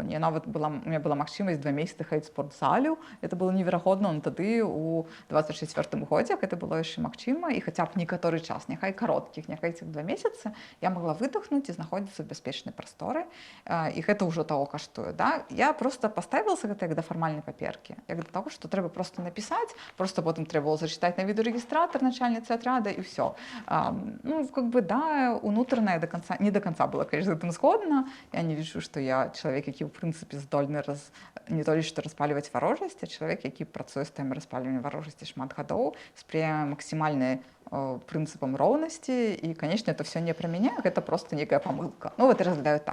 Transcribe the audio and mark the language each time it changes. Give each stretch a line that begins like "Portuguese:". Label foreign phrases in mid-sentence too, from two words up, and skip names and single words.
Belarusian: Нават
Russian: у меня
Belarusian: была магчымасць 2 месяцы хадзіць в спортзалю, это было неверагодна, на тады у 24 годзе гэта было яшчэ магчыма, і хаця б некаторы час, няхай кароткіх, няхай цих 2 месяцы, я могла выдохнуць і знаходзіцца ў бяспечнай прасторы, і гэта ўжо таго каштуе. Да? Я просто паставілася гэта як да фармальнай паперкі, як да таго, што трэба просто напісаць, просто потым трэба было зачытаць на відэарэгістратар начальніцы атрада і ўсё. Ну,
Russian: как бы, да, унутраная не до конца была, конечно,
Belarusian: з гэтым згодна. Я не лічу, што я чалавек, які, ў прынцыпе, здольны не толькі што распальваць варожасць, а чалавек, які працуе з тэмай распальвання варожасці шмат гадоў, спрыяе максімальнай прынцыпам роўнасці, і, канечне,
Russian: это все
Belarusian: не пра мяне, гэта просто нейкая памылка. Ну, вот я разглядаю так.